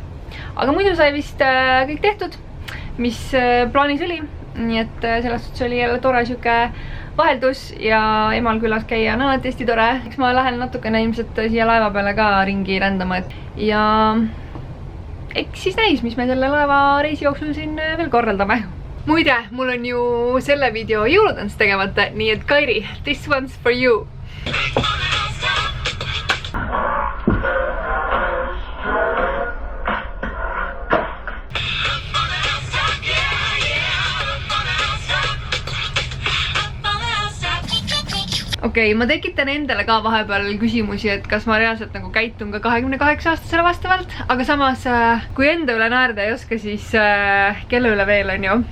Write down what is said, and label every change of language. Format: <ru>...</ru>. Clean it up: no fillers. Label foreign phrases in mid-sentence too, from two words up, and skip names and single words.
<et>Aga muidu sai vist kõik tehtud, mis plaanis oli, nii et selles suhtes oli jälle tore siuke vaheldus ja emal külas käia on alati hästi tore. Eks ma lähen natukene ilmselt siia laeva peale ka ringi rändama ja eks siis näis, mis me selle laeva reisi jooksul siin veel korraldame. Muide, mul on ju selle video jõulutants tegemata, nii et Kairi,</et> <en>this one's for you.</en> <et>Okei, ma tekitan endale ka vahepeal küsimusi, et kas ma reaalselt nagu käitun ka 28-aastasele vastavalt, aga samas kui enda üle naerda ei oska, siis kelle üle veel on ju.</et>